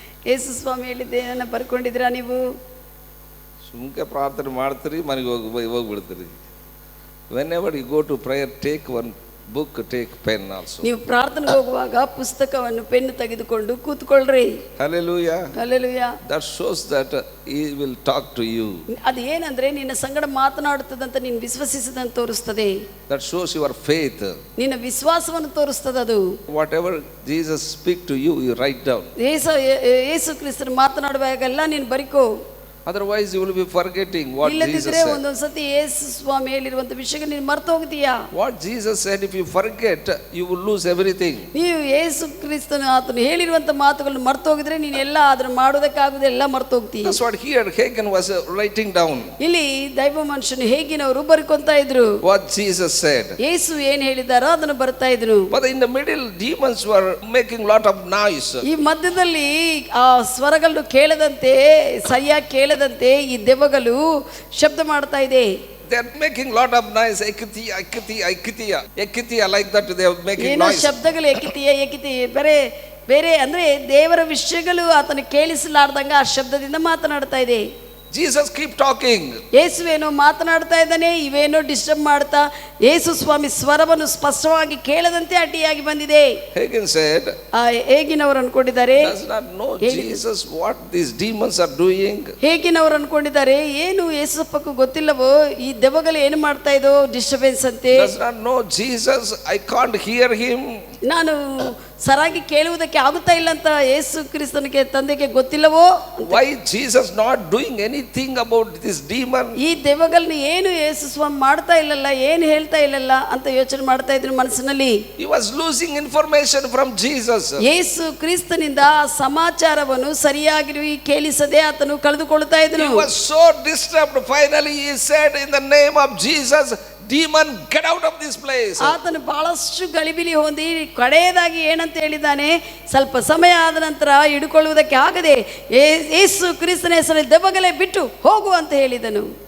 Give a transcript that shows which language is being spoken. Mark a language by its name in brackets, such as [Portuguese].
[Kannada] ಯೇಸು ಸ್ವಾಮಿ ಹೇಳಿದ್ದೆ ಏನನ್ನ ಬರ್ಕೊಂಡಿದ್ದೀರಾ ನೀವು? ಸುಮ್ಕೆ ಪ್ರಾರ್ಥನೆ ಮಾಡ್ತೀರಿ, ಮನೆಗೆ ಹೋಗ್ಬಿಡ್ತೀರಿ. [English] Whenever you go to prayer, take one book, take pen also. [Kannada] ನೀವು ಪ್ರಾರ್ಥನೆಗೆ ಹೋಗುವಾಗ ಪುಸ್ತಕವನ್ನು ಪೆನ್ನು ತೆಗೆದುಕೊಂಡು ಕೂತ್ಕೊಳ್ಳ್ರಿ. [English] Hallelujah. Hallelujah. That shows that he will talk to you. [Kannada] ಅದು ಏನಂದ್ರೆ ನಿನ್ನ ಸಂಗಡ ಮಾತನಾಡುತ್ತದಂತ ನೀನು ವಿಶ್ವಾಸಿಸದಂತ ತೋರಿಸ್ತದೆ. [English] That shows your faith. [Kannada] ನಿನ್ನ ವಿಶ್ವಾಸವನ್ನು ತೋರಿಸ್ತದೆ ಅದು. [English] Whatever Jesus speak to you, you write down. [Kannada] ಯೇಸು ಕ್ರಿಸ್ತನು ಮಾತನಾಡುವಾಗೆಲ್ಲ ನೀನು ಬರಿಕೋ. [English] Otherwise you will be forgetting what Jesus said. [Kannada] ಒಂದೊಂದು ಸತಿ ಯೇಸು ಸ್ವಾಮಿ ಹೇಳಿರುವಂತ ವಿಷಯ ನೀನು ಮರೆತು ಹೋಗ್ತೀಯಾ? [English] What Jesus said, if you forget, you will lose everything. [Kannada] ನೀವು ಯೇಸು ಕ್ರಿಸ್ತನು ಆತನು ಹೇಳಿರುವಂತ ಮಾತುಗಳನ್ನು ಮರೆತು ಹೋಗಿದ್ರೆ ನೀನು ಎಲ್ಲ ಅದನ್ನು ಮಾಡೋದಕ್ಕಾಗದೆ ಎಲ್ಲ ಮರೆತು ಹೋಗ್ತೀಯ. [English] That's what here Hagin was writing down. [Kannada] ಇಲ್ಲಿ ದೈವ ಮನುಷ್ಯನು ಹೇಗಿನವರು ಬರಿಕೊಂತಾ ಇದ್ರು. [English] What Jesus said. [Kannada] ಯೇಸು ಏನು ಹೇಳಿದಾರೋ ಅದನ್ನು ಬರ್ತಾ ಇದ್ರು. [English] But in the middle, demons were making lot of noise. [Kannada] ಈ ಮಧ್ಯದಲ್ಲಿ ಆ ಸ್ವರಗಳು ಕೇಳದಂತೆ ಸರಿಯಾಗಿ ಕೇಳದಂತೆ ಈ ದೆವ್ವಗಳು ಶಬ್ದ ಮಾಡ್ತಾ ಇದೆ. [English] They are making lot of noise. Ekitiya like that they are making noise. [Kannada] ಶಬ್ದಗಳು ಎಕಿತಿಯ ಬೇರೆ ಅಂದ್ರೆ ದೇವರ ವಿಷಯಗಳು ಆತನ ಕೇಳಿಸಲಾರ್ದಂಗ ಆ ಶಬ್ದದಿಂದ ಮಾತನಾಡ್ತಾ ಇದೆ. [English] Jesus keep talking. [Kannada] ಯೇಸುವೇನೋ ಮಾತನಾಡ್ತಾ ಇದ್ದಾನೆ, ಇವೇನೋ ಡಿಸ್ಟರ್ಬ್ ಮಾಡ್ತಾ ಯೇಸು ಸ್ವಾಮಿ ಸ್ವರವನ್ನು ಸ್ಪಷ್ಟವಾಗಿ ಕೇಳದಂತೆ ಅಡ್ಡಿಯಾಗಿ ಬಂದಿದೆ. [English] Hagin said, [Kannada] ಹೇಗಿನವರು ಅನ್ಕೊಂಡಿದ್ದಾರೆ, [English] does not know Jesus what these demons are doing. [Kannada] ಹೇಗಿನವರು ಅನ್ಕೊಂಡಿದ್ದಾರೆ ಏನು ಯೇಸಪ್ಪಕ್ಕೂ ಗೊತ್ತಿಲ್ಲವೋ ಈ ದೆವ್ವಗಳು ಏನು ಮಾಡ್ತಾ ಇದೋ ಡಿಸ್ಟರ್ಬೆನ್ಸ್ ಅಂತೆ. [English] Does not know Jesus, I can't hear him. [Kannada] ನಾನು ಸರಾಗಿ ಕೇಳುವುದಕ್ಕೆ ಆಗುತ್ತಾ ಇಲ್ಲ ಅಂತ ಯೇಸು ಕ್ರಿಸ್ತನಿಗೆ ತಂದೆಗೆ ಗೊತ್ತಿಲ್ಲವೋ? [English] Why Jesus not doing anything about this demon? [Kannada] ಈ ದೆವ್ವಗಳನ್ನ ಏನು ಯೇಸು ಸ್ವಾಮಿ ಮಾಡ್ತಾ ಇಲ್ಲಲ್ಲ, ಏನು ಹೇಳ್ತಾ ಇಲ್ಲಲ್ಲ ಅಂತ ಯೋಚನೆ ಮಾಡ್ತಾ ಇದ್ರು ಮನಸ್ಸಿನಲ್ಲಿ. [English] He was losing information from Jesus. [Kannada] ಯೇಸು ಕ್ರಿಸ್ತನಿಂದ ಸಮಾಚಾರವನ್ನು ಸರಿಯಾಗಿ ಕೇಳಿಸದೆ ಆತನು ಕಳೆದುಕೊಳ್ಳುತ್ತಾ ಇದ್ದನು. [English] He was so disturbed. Finally he said, in the name of Jesus, demon, get out of this place. [Kannada] ಆತನು ಬಹಳಷ್ಟು ಗಲಿಬಿಲಿ ಹೊಂದಿ ಕಡೆಯದಾಗಿ ಏನಂತ ಹೇಳಿದ್ದಾನೆ, ಸ್ವಲ್ಪ ಸಮಯ ಆದ ನಂತರ ಹಿಡ್ಕೊಳ್ಳುವುದಕ್ಕೆ ಆಗದೆ ಯೇಸು ಕ್ರಿಸ್ತನ ಹೆಸರಲ್ಲಿ ದೆವ್ವಗಳೇ ಬಿಟ್ಟು ಹೋಗು ಅಂತ ಹೇಳಿದನು.